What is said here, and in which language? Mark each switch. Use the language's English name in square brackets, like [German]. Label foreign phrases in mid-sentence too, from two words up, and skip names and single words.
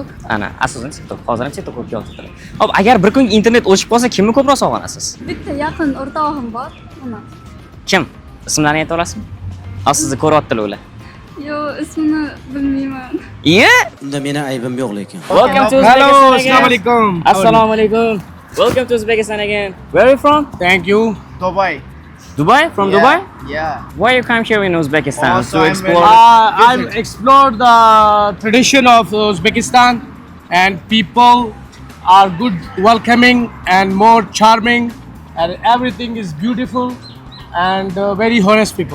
[Uzbek] Ana, asosan TikTok. Hozir ham TikTok ko'p yozibdilar. Hop, agar bir kun internet o'chib qolsa, kimni ko'proq sog'inasiz? Bitta yaqin o'rtog'im bor. Uni. Kim? Ismlarini ayta olasizmi? Hozir sizni ko'ryaptilar ular. Yo, ismini bilmayman. Iya? Unda meni aybim yo'q lekin. [English] Welcome to Uzbekistan. Hello, again. [Arabic] assalamu alaikum. [Uzbek] Assalomu alaykum. [English] Welcome to Uzbekistan again. Where are you from? Thank you. Dubai. Dubai? From Dubai? Yeah. Why you come here in Uzbekistan Also, to explore? I've explored the tradition of Uzbekistan, and people are good, welcoming, and more charming, and everything is beautiful and very honest people.